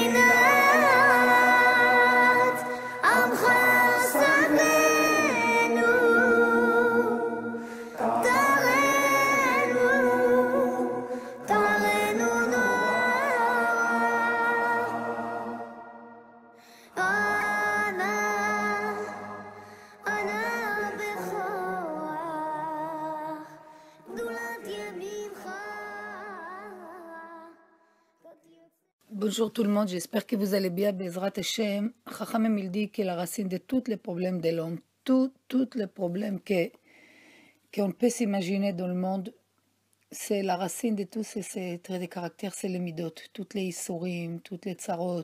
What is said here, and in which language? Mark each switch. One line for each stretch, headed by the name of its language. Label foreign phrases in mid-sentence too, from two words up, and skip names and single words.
Hebrew: רינת עמך סבנו תרנו אנא בכוח גדולת ימינך.
French: Bonjour tout le monde, j'espère que vous allez bien.
Hebrew: בעזרת השם,
French: Chachamim il dit que la racine de tous les problèmes de l'homme, tous les problèmes qu'on peut s'imaginer dans le monde, c'est la racine de tous ces traits de caractère, c'est les midot, toutes les issourim, toutes les tsarot.